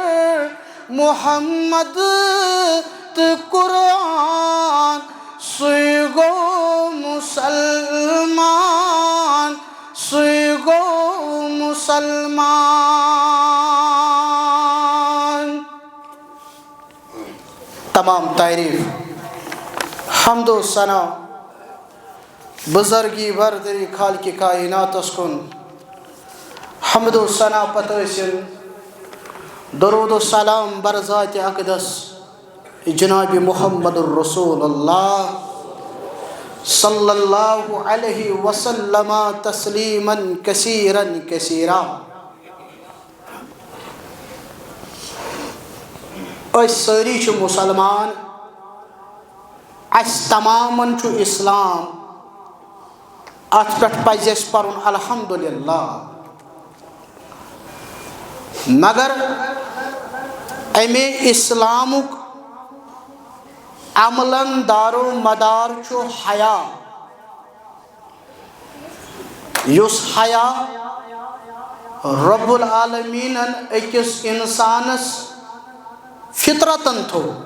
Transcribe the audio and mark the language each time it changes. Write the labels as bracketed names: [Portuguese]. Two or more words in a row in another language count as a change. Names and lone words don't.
[Kashmiri] محمد تہٕ قرآن سُے گوٚو مُسلمان سُے گوٚو مُسلمان تمام تعریف حمد و ثنا بزرگی بردری خالق کائنات کن حمد و ثنا پتہ ٲسِن درود و سلام بر ذات اقدس جناب محمد الرسول اللہ [Arabic] صلی اللہ علیہ وسلم تسلیما کثیرا کثیرا [Kashmiri] أسۍ سٲری چھِ مُسلمان اَسہِ تمامن چھُ اسلام اَتھ پٮ۪ٹھ پَزِ اَسہِ پَرُن الحمدُاللہ مگر اَمے اِسلامُک عملن دار و مدار چھُ حیا یُس حیا رب العالمیٖنن أکِس اِنسانس فطرتن تھوٚو